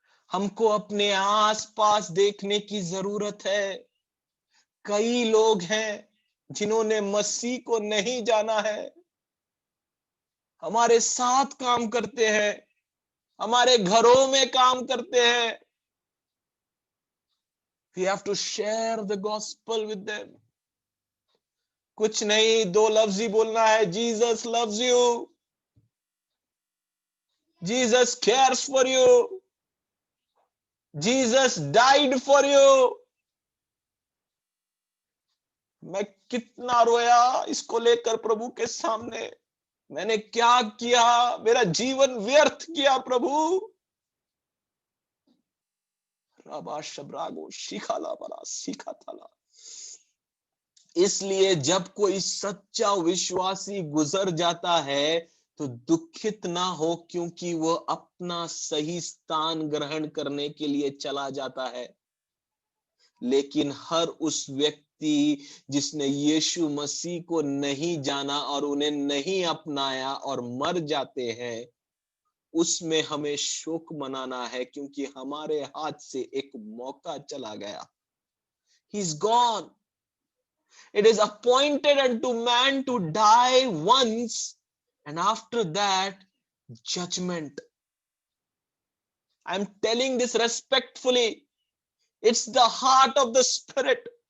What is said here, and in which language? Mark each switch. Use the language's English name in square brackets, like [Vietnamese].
[Hindi] हमको अपने आसपास देखने की जरूरत है। कई लोग हैं जिन्होंने मसीह को नहीं जाना है, हमारे साथ काम करते हैं, हमारे घरों में काम करते हैं। [English] We have to share the gospel with them। [Hindi] कुछ नहीं, 2 लफ्ज ही बोलना है, [English] Jesus loves you, Jesus cares for you, Jesus died for you. [Hindi] मैं कितना रोया इसको लेकर प्रभु के सामने, मैंने क्या किया, मेरा जीवन व्यर्थ किया प्रभु। राबा शब्रागो शिखाला बरा सीखा थाला। इसलिए जब कोई सच्चा विश्वासी गुजर जाता है तो दुखित ना हो, क्योंकि वो अपना सही स्थान ग्रहण करने के लिए चला जाता है। लेकिन हर उस व्यक्ति जिसने यीशु मसीह को नहीं जाना और उन्हें नहीं अपनाया और मर जाते हैं, उसमें हमें शोक मनाना है, क्योंकि हमारे हाथ से एक मौका चला गया। [English] He is gone. It is appointed unto man to die once, and after that, judgment. I am telling this respectfully. It's the heart of the Spirit.